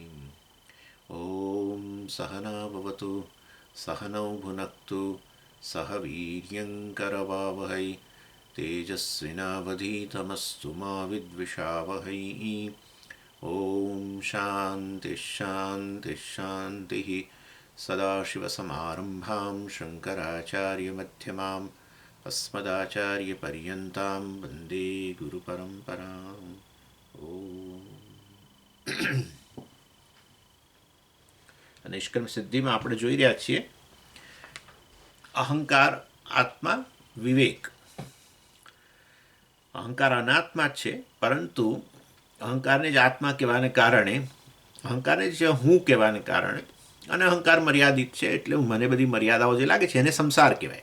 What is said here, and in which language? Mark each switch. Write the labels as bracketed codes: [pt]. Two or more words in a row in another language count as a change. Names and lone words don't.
[sa] ॐ सहना भवतु सहनौ भुनक्तु सह वीर्यङ्करवावहै तेजस्विनावधीतमस्तु मा विद्विषावहै। ॐ शान्तिः शान्तिः शान्तिः। सदाशिवसमारम्भां शङ्कराचार्यमध्यमाम् अस्मदाचार्यपर्यन्तां वन्दे गुरुपरम्पराम्। [gu] નિષ્કર્મ સિદ્ધિમાં આપણે જોઈ રહ્યા છીએ અહંકાર, આત્મા, વિવેક. અહંકાર અનાત્મા જ છે, પરંતુ અહંકારને જ આત્મા કહેવાને કારણે, અહંકારને જ હું કહેવાને કારણે, અને અહંકાર મર્યાદિત છે એટલે મને બધી મર્યાદાઓ જે લાગે છે એને સંસાર કહેવાય.